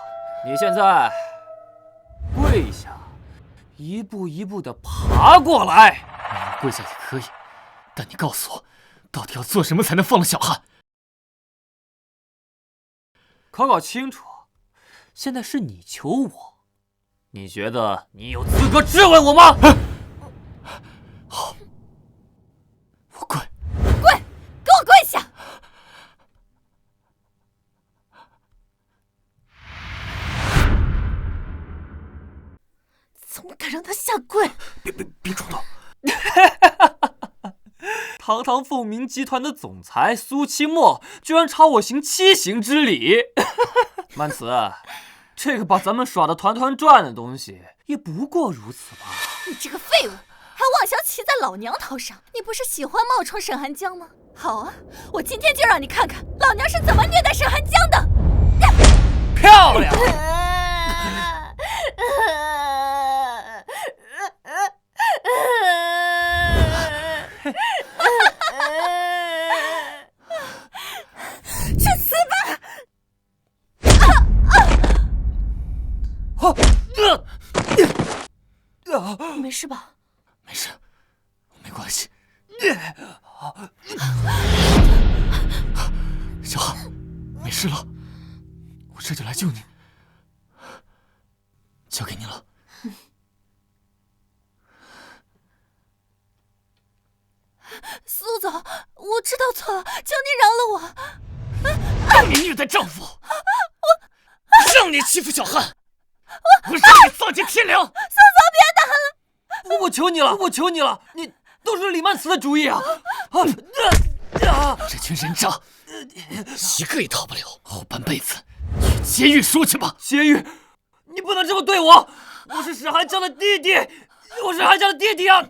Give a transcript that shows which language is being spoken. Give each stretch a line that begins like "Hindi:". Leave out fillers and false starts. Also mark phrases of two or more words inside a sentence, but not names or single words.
Chinese: 你現在跪下，一步一步的爬過來。你跪下也可以，但你告訴我，到底要做什麼才能放了小漢？搞清楚，現在是你求我，你覺得你有資格質問我嗎？好，我跪。跪，給我跪下！怎麼敢讓他下跪？別衝動！堂堂鳳鳴集團的總裁蘇清墨，居然朝我行7行之禮。曼慈，這個把咱們耍得團團轉的東西，也不過如此吧？你這個廢物，還妄想騎在老娘頭上！你不是喜歡冒充沈寒江嗎？好啊，我今天就讓你看看老娘是怎麼虐待沈寒江的！漂亮！去死吧！你沒事吧？沒事，我沒關係。小漢，沒事了，我這就來救你，交給你了。蘇總，我知道錯了，求你饒了我。讓你虐待丈夫，讓你欺負小漢，我讓你喪盡天良。蘇總，別打了！我求你了，我求你了，你都是李曼慈的主意啊！這群人渣，一個也逃不了，後半輩子监狱說去吧。监狱，你不能这么对我！我是沈寒江的弟弟，我是寒江的弟弟啊！